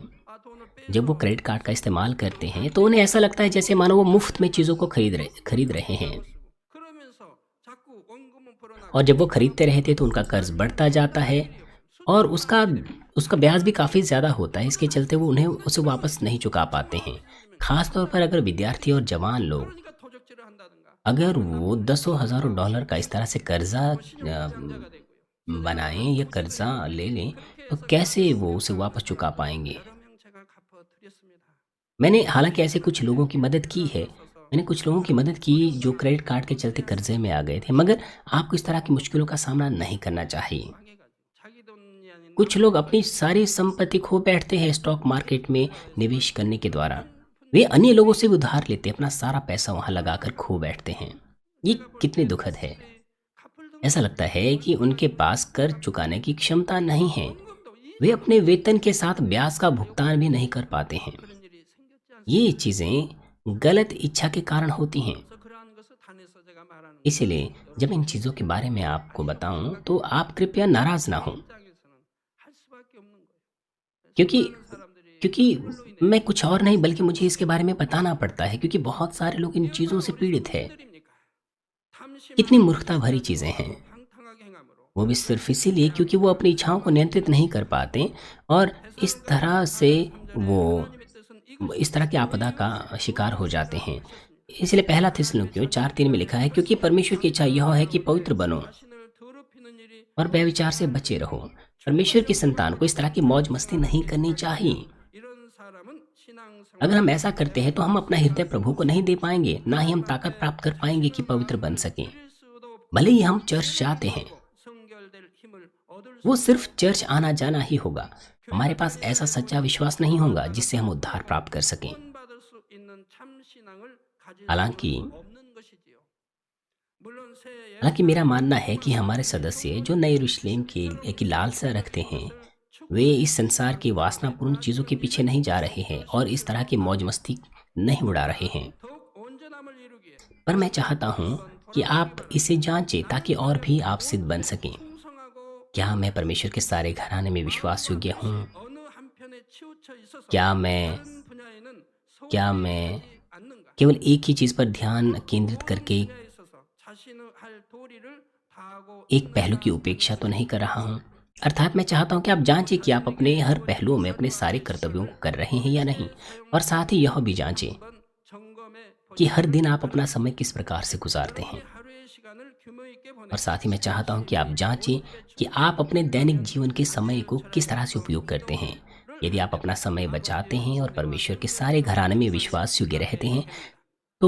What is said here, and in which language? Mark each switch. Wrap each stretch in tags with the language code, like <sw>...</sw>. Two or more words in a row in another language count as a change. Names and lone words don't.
<ko>아 돈을 빼</ko> <hi>जब वो</hi> <en>credit card</en> <hi>का इस्तेमाल करते हैं तो उन्हें ऐसा लगता है जैसे मानो वो मुफ्त में चीज़ों को खरीद रहे हैं।</hi> <ko>그러면서 자꾸 원금은 풀어나가</ko> <hi>और जब वो खरीदते रहते तो उनका कर्ज बढ़ता जाता है और उसका उसका ब्याज भी काफ़ी ज़्यादा होता है। इसके चलते वो उन्हें उसे वापस नहीं चुका पाते हैं। ख़ास तौर पर अगर विद्यार्थी और जवान लोग,</hi> <ko>그러니까 도적질을 한다든가</ko> <hi>अगर वो दसों हज़ारों डॉलर का इस तरह से कर्जा</hi> <ko>문제가 되고요.</ko> <hi>बनाएं या कर्जा ले लें तो कैसे वो उसे वापस चुका पाएंगे।</hi> <ko>여러 명 제가 갚아드렸습니다.</ko> <hi>मैंने हालांकि ऐसे कुछ लोगों की मदद की है। मैंने कुछ लोगों की मदद की जो</hi> <en>credit card</en> <hi>के चलते कर्जे में आ गए थे, मगर आपको इस तरह की मुश्किलों का सामना नहीं करना चाहिए।</hi> <ko>망해가지고 자기 돈이 아닌</ko> <hi>कुछ लोग अपनी सारी संपत्ति खो बैठते हैं</hi> <en>stock market</en> <hi>में निवेश करने के द्वारा। वे अन्य लोगों से भी उधार लेते, अपना सारा पैसा वहां लगाकर खो बैठते हैं। ये कितनी दुखद है।</hi> <ko>갚을</ko> <hi>ऐसा लगता है कि उनके पास कर्ज चुकाने की क्षमता नहीं है।</hi> <ko>돈도 이</ko> <hi>वे अपने वेतन के साथ ब्याज का भुगतान भी नहीं कर पाते हैं।</hi> <ko>그런 일이 생겼지 않습니까?</ko> <hi>ये चीज़ें गलत इच्छा के कारण होती हैं।</hi> <ko>그래서 그러한 것을 단에서 제가 말하는</ko> <hi>इसलिए जब इन चीज़ों के बारे में आपको बताऊं तो आप कृपया नाराज़ ना हों,</hi> <ko>입장에서는 할 수밖에 없는 거예요.</ko> <hi>क्योंकि</hi> <ko>수많은 사람들이</ko> <hi>क्योंकि मैं कुछ और नहीं बल्कि मुझे इसके बारे में बताना पड़ता है, क्योंकि बहुत सारे लोग इन चीज़ों से पीड़ित है।</hi> <ko>들입니까? 탐심을</ko> <hi>कितनी मूर्खता भरी चीज़ें हैं,</hi> <ko>방탕하게 행함으로</ko> <hi>वो भी सिर्फ इसीलिए क्योंकि वो अपनी इच्छाओं को नियंत्रित नहीं कर पाते और इस तरह से वो</hi> <ko>하나님의 뜻은</ko> <hi>इस तरह की आपदा का शिकार हो जाते हैं। इसलिए पहला थिस्सलुनीकियों 4:3 में लिखा है, क्योंकि परमेश्वर की इच्छा यह है कि पवित्र बनो</hi> <ko>자신을 더럽히는 일이</ko> <hi>और व्यभिचार से बचे रहो। परमेश्वर की संतान को इस तरह की मौज मस्ती नहीं करनी चाहिए।</hi> <ko>이런 사람은 신앙생활</ko> <hi>अगर हम ऐसा करते हैं तो हम अपना हृदय प्रभु को नहीं दे पाएंगे, ना ही हम ताकत प्राप्त कर पाएंगे कि पवित्र बन सकें।</hi> <ko>일 수도</ko> <hi>भले ही हम चर्च जाते हैं,</hi> <ko>성결될 힘을 얻을</ko> <hi>वो</hi> <ko>수</ko> <hi>सिर्फ चर्च आना जाना ही होगा। हमारे पास ऐसा सच्चा विश्वास नहीं होगा जिससे हम उद्धार प्राप्त कर सकें।</hi> <ko>구원받을 수 있는 참 신앙을 가질</ko> <hi>हालांकि</hi> <ko>수는 없는 것이지요. 물론 새</ko> <hi>हालांकि मेरा मानना है कि हमारे सदस्य जो नए यरूशलेम के की लालसा रखते हैं, वे इस संसार की वासनापूर्ण चीज़ों के पीछे नहीं जा रहे हैं और इस तरह की मौज मस्ती नहीं उड़ा रहे हैं।</hi> <ko>더욱 온전함을 이루기에</ko> <hi>पर मैं चाहता हूँ कि आप इसे जांचें ताकि और भी आप सिद्ध बन सकें।</hi> <ko>풍성하고</ko> <hi>क्या मैं परमेश्वर के सारे घराने में विश्वास योग्य हूँ?</hi> <ko>어느 한편에 치우쳐 있어서</ko> <hi>क्या मैं</hi> <ko>다른 분야에는</ko> <hi>क्या</hi> <ko>소홀히</ko> <hi>मैं</hi> <ko>하지 않는가?</ko> <hi>केवल एक ही चीज़ पर ध्यान केंद्रित करके</hi> <ko>분야에 있어서 자신의 할 도리를 다하고</ko> <hi>एक पहलू की उपेक्षा तो नहीं कर रहा हूँ? अर्थात मैं चाहता हूँ कि आप जांचें कि आप अपने हर पहलुओं में अपने सारे कर्तव्यों को कर रहे हैं या नहीं, और साथ ही यह भी जांचें</hi> <ko>한번 점검해</ko> <hi>कि हर दिन आप अपना समय किस प्रकार से गुजारते हैं।</hi> <ko>하루의 시간을 규모 있게 보내.</ko> <hi>और साथ ही मैं चाहता हूँ कि आप जांचें कि आप अपने दैनिक जीवन के समय को किस तरह से उपयोग करते हैं। यदि आप अपना समय बचाते हैं और परमेश्वर के सारे घराने में विश्वास योग्य रहते हैं, तो</hi>